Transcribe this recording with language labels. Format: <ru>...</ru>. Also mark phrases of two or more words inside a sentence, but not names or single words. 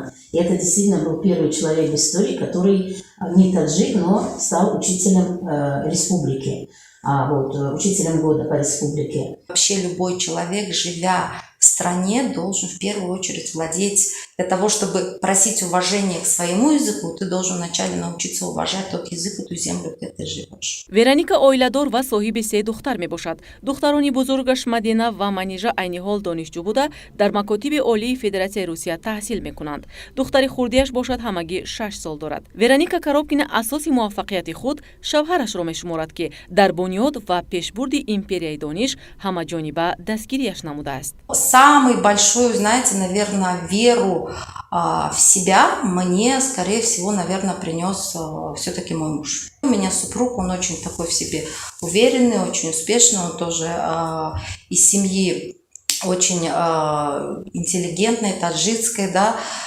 <ru>И это действительно был первый человек в истории, который не таджик, но стал учителем республики. Учителем года по республике. Вообще любой человек, живя в стране, должен в первую очередь владеть, для того, чтобы просить уважения к своему языку, ты должен вначале научиться уважать тот язык и ту землю, где ты живешь.</ru> <tg>Вероника оиладор ва соҳиби 3 духтар мебошад. Духтарони бузургаш Мадина ва Манижа айни ҳол донишҷӯ буда, дар макотиби олии Федератсияи Русия таҳсил мекунанд. Духтари хурдиаш бошад, ҳамагӣ 6 сол дорад. Вероника Коробкина асоси муваффақияти худ шавҳарашро мешуморад, ки дар бунёд ва пешбурди империяи дониш ҳамаҷониба дастгирияш намудааст.</tg> <ru>Самый большой, знаете, наверное, веру в себя мне, скорее всего, наверное, принес все-таки мой муж. У меня супруг, он очень такой в себе уверенный, очень успешный, он тоже из семьи очень интеллигентной, таджикской, да.</ru>